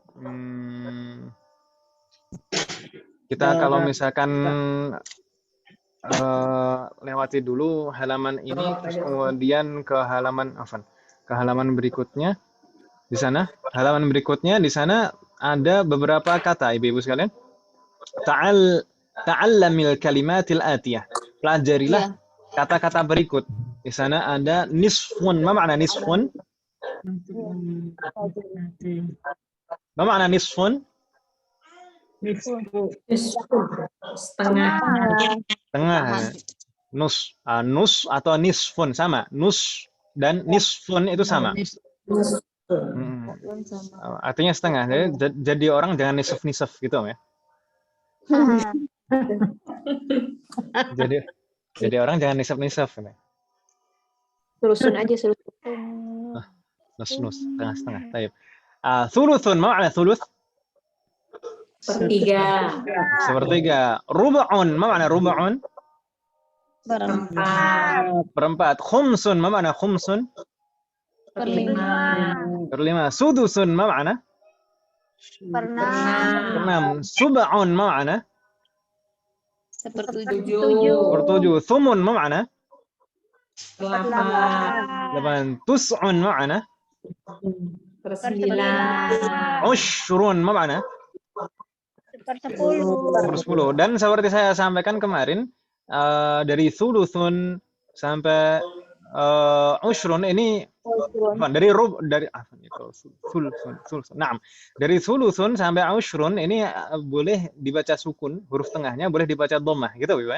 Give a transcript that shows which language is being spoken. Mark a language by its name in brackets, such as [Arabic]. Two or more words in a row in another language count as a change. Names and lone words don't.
[Indonesian] Kita kalau misalkan lewati dulu halaman ini, terus kemudian ke halaman berikutnya. Di sana halaman berikutnya di sana ada beberapa kata ibu-ibu sekalian. [Arabic] تعلم الكلمات الآتية. [Indonesian] Pelajarilah kata-kata berikut. Di sana ada nisfun. [Arabic] ما معنى نصف؟ ما معنى نصف? [Indonesian] Setengah. Nus atau nisfun sama. Nus dan nisfun itu sama. Artinya setengah. Jadi orang jangan nisf gitu ya. Jadi orang jangan nisf. Terusun aja Nus setengah. Baik. [Arabic] ثلثٌ، ما معنى ثلث? [Indonesian] Sepertiga. [Arabic] ربعٌ، ما معنى ربعٌ? Perempat. خمسٌ، ما معنى خمسٌ? Berlima. سدسٌ، ما معنى? Enam. سبعٌ، ما معنى? Sepertujuh. ثمنٌ، ما معنى? 8. تسعٌ، ما معنى? [Indonesian] Persembilan. [Arabic] عشرٌ، ما معنى? [Indonesian] Sepersepuluh. 10. Dan seperti saya sampaikan kemarin, dari thuluthun sampai ushrun ini dari thuluthun. Nah, dari thuluthun sampai ushrun ini boleh dibaca sukun, huruf tengahnya boleh dibaca dhammah, gitu ya.